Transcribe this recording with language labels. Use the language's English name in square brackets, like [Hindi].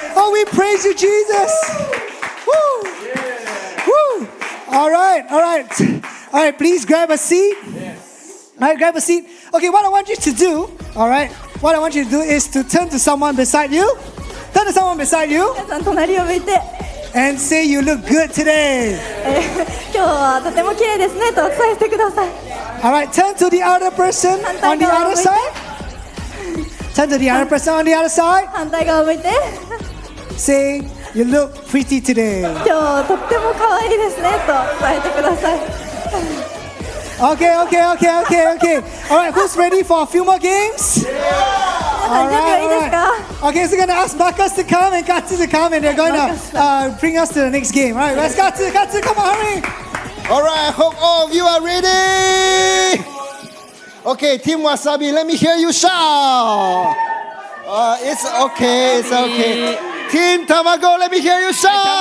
[English] Oh, we praise you, Jesus. Woo. Woo. All right. Please grab a seat. All right, grab a seat. Okay, what I want you to do, all right, what I want you to do is to turn to someone beside you. Turn to someone beside you [Japanese] 皆さん隣を向いて [English] and say you look good today. [Japanese] 今日はとても綺麗ですねとお伝えしてください [English] All right, turn to the other person [Japanese] 反対 [English] on the [Japanese] 側を [English] other [Japanese] 向いて [English] side. Turn to the other person on the other side. [Japanese] 反対側を向いて [English] Say you look pretty today. [Japanese] 今日とっても可愛いですねと伝えてください [English] Okay. All right, who's ready for a few more games? [Japanese] 皆さん準備はいいですか [English] Okay, so we're gonna ask Marcus to come and Katsu to come, and they're going to bring us to the next game. All right, let's Katsu, come on, hurry. Alright, hope all of you are ready. Okay, Team Wasabi, let me hear you shout. It's okay. Team Tamago, let me hear you shout.